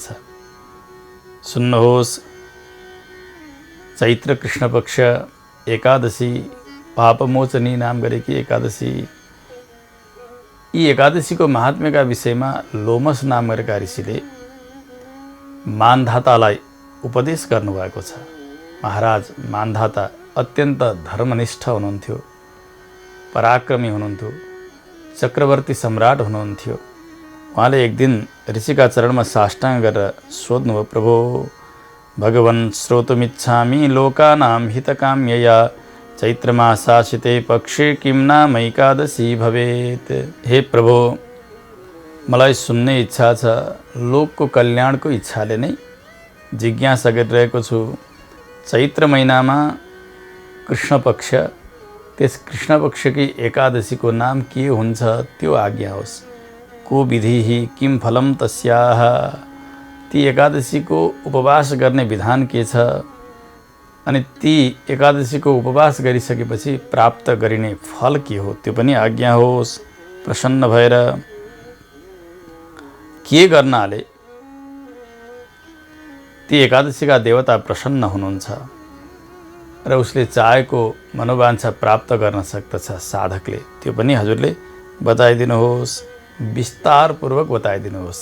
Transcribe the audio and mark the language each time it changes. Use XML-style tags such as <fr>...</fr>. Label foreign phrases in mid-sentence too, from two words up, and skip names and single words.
<ne>सुन्नुहोस्, चैत्र कृष्ण पक्ष एकादशी पापमोचनी नाम गरेकी एकादशी, यी एकादशीको महात्म्यका विषयमा लोमस नाम गरेका ऋषिले मान्धातालाई उपदेश गर्नुभएको छ। महाराज मान्धाता अत्यन्त धर्मनिष्ठ हुनुहुन्थ्यो, पराक्रमी हुनुहुन्थ्यो, चक्रवर्ती सम्राट हुनुहुन्थ्यो। उहाँले एक दिन ऋषिका चरणमा साष्टाङ्ग गरेर सोध्नुभयो,</ne> <sa>प्रभो भगवन् श्रोतुमिच्छामि लोकानां हितकाम्यया चैत्रमासासिते पक्षे किं नाम एकादशी भवेत्।</sa> <ne>हे प्रभो, मलाई सुन्ने इच्छा छ, लोकको कल्याणको इच्छाले नै जिज्ञासा गरिरहेको छु। चैत्र महिनामा कृष्ण पक्ष, त्यस कृष्ण पक्षकी एकादशीको नाम के हुन्छ त्यो आज्ञा होस्।</ne> <sa>को विधिः किं फलं तस्याः,</sa> <ne>ती एकादशीको उपवास गर्ने विधान के छ, अनि ती एकादशीको उपवास गरिसकेपछि प्राप्त गरिने फल के हो त्यो पनि आज्ञा होस्। प्रसन्न भएर के गर्नाले ती एकादशीका देवता प्रसन्न हुनुहुन्छ र उसले चाहेको मनोवाञ्छा प्राप्त गर्न सक्दछ साधकले, त्यो पनि हजुरले बताइदिनुहोस्, विस्तारपूर्वक बताइदिनुहोस्।</ne>